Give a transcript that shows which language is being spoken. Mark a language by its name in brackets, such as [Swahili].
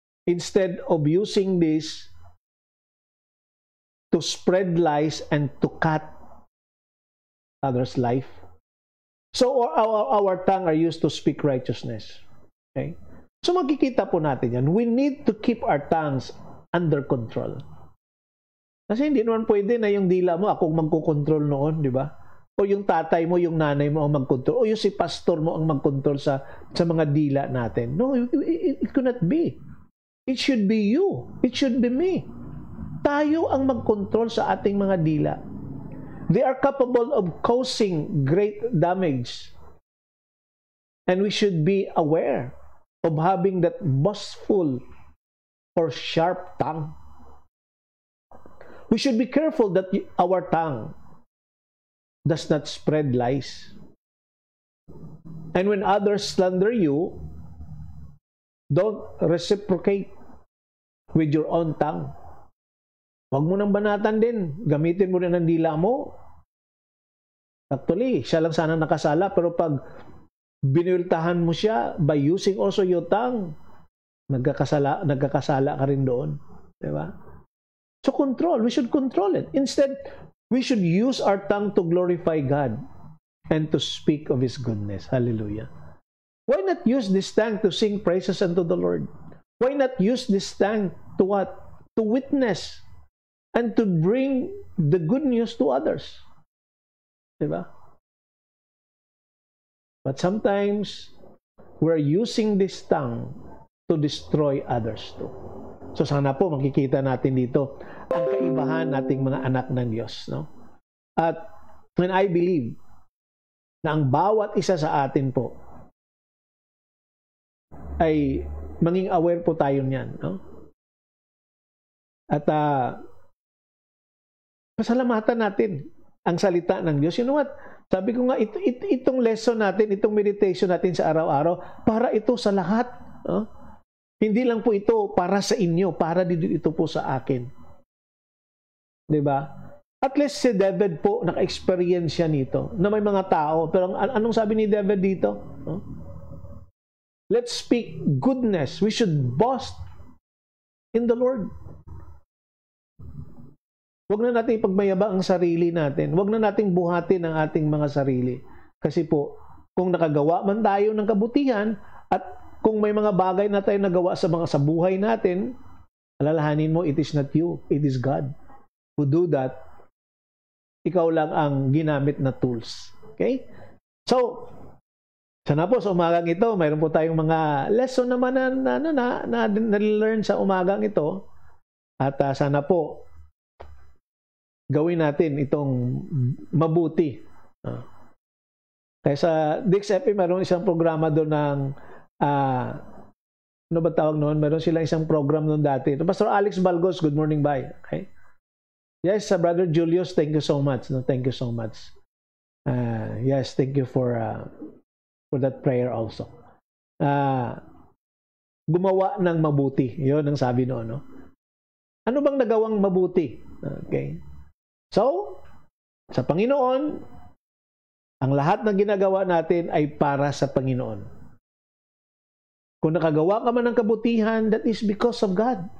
[English] Instead of using this to spread lies and to cut others' life. So our tongue are used to speak righteousness. Okay? So [Filipino] makikita po natin yan. [English] We need to keep our tongues under control. [Filipino] Kasi hindi naman pwede na yung dila mo, ako magkocontrol noon, di ba? O yung tatay mo, yung nanay mo ang magkontrol. O yung si pastor mo ang magkontrol sa mga dila natin. [English] No, it could not be. It should be you. It should be me. [Filipino] Tayo ang magkontrol sa ating mga dila. [English] They are capable of causing great damage. And we should be aware of having that boastful or sharp tongue. We should be careful that our tongue does not spread lies. And when others slander you, don't reciprocate with your own tongue. [Filipino] Huwag mo nang banatan din. Gamitin mo rin ang dila mo. Actually, siya lang sana nakasala, pero pag binultahan mo siya [English] by using also your tongue, [Filipino] nagkakasala ka rin doon. Diba? [English] So control, we should control it. Instead, we should use our tongue to glorify God and to speak of His goodness. Hallelujah. Why not use this tongue to sing praises unto the Lord? Why not use this tongue to what? To witness and to bring the good news to others. Diba? But sometimes, we're using this tongue to destroy others too. [Filipino] So sana po makikita natin dito ang kaibahan nating mga anak ng Diyos, no? At [English] when I believe [Filipino] na ang bawat isa sa atin po ay maging aware po tayo niyan, no? At pasalamatan natin ang salita ng Diyos. [English] You know what? [Filipino] Sabi ko nga, itong lesson natin, itong meditation natin sa araw-araw, para ito sa lahat, no? Hindi lang po ito para sa inyo, para dito po sa akin. Diba? At least si David po, naka-experience siya nito, na may mga tao. Pero anong sabi ni David dito? No? [English] Let's speak goodness. We should boast in the Lord. [Filipino] Huwag na natin ipagmayabang ang sarili natin. Huwag na natin buhatin ang ating mga sarili. Kasi po, kung nakagawa man tayo ng kabutihan, at kung may mga bagay na tayo nagawa sa buhay natin, alalahanin mo, [English] it is not you, it is God who do that. [Filipino] Ikaw lang ang ginamit na tools. Okay? So, sana po sa umagang ito, mayroon po tayong mga lesson naman na learn sa umagang ito. At sana po, gawin natin itong mabuti. Kaya sa DXFE, mayroon isang programa doon ng ano ba tawag noon? Meron silang isang program noon dati. Pastor Alex Balgos, [English] good morning, bye. [Filipino] Okay? [English] Yes, Brother Julius, thank you so much. No, thank you so much. Yes, thank you for that prayer also. [Filipino] Gumawa ng mabuti. Yun ang sabi noon, no? Ano bang nagawang mabuti? Okay. So, sa Panginoon, ang lahat ng ginagawa natin ay para sa Panginoon. Kung nakagawa ka man ng kabutihan, [English] that is because of God.